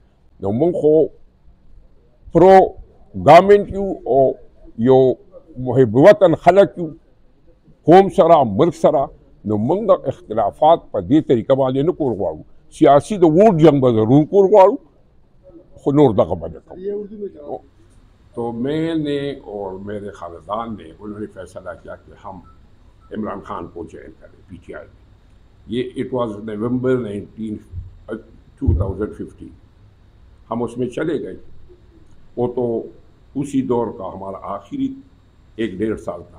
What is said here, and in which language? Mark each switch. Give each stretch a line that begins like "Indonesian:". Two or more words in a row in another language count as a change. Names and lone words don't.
Pashto: نو مونږ خو
English: pro government
Pashto: یو او یو محب وطن خلک یو، قوم سره ملک سره. نو موږ د اختلافات په دې طریقه باندې نه کول غواړو. سیاسی د ووٹ جنگ به ضرور کول غواړو، خو نور دغه باندې کوو.
Urdu: تو میں نے اور میرے خاندان نے انہوں نے فیصلہ کیا کہ ہم عمران خان کو جوائن کریں پی ٹی آئی میں. یہ
English: it was
Urdu: نومبر 2015 ہم اس میں چلے گئے. وہ تو اسی دور کا ہمارا آخری 1.5 سال تھا.